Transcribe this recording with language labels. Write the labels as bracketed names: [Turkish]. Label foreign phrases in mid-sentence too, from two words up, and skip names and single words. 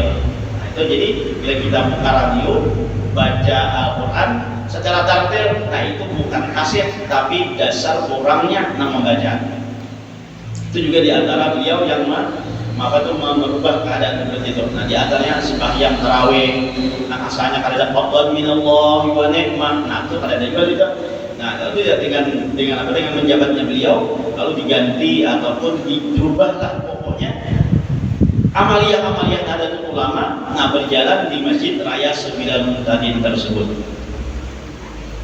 [Indonesian] Nah, itu jadi bila kita buka radio baca Al-Qur'an secara tartil, nah itu bukan kaset tapi dasar orangnya yang membaca. Itu juga di antara beliau yang merubah keadaan seperti itu. Nah, di antaranya sembahyang tarawih. Nah, asalnya kada [Arabic] فضل من الله ونعمة. [Indonesian] Nah, itu kada juga gitu. Nah, lalu ya dengan menjabatnya beliau lalu diganti ataupun dirubahlah pokoknya amalia-amalia Nahdlatul Ulama berjalan di Masjid Raya Sabilal Muhtadin tersebut.